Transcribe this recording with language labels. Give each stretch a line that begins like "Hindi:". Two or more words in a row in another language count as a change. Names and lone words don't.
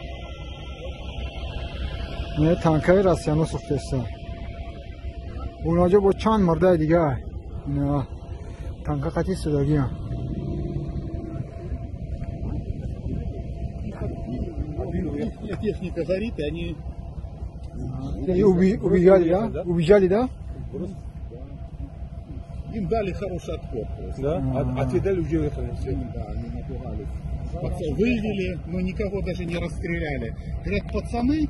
Tajik: Не танкаи Россияно сохтеста. Унаҷа бо чанд мардаи дига. Не танка қати судагиам.
Russian: Техника горит, и они... Убежали, да? Убежали, да? Им дали хороший отпор. Да? А те дали уже уехали. Да, они напугались. Вывели, но никого даже не расстреляли. Говорят, пацаны,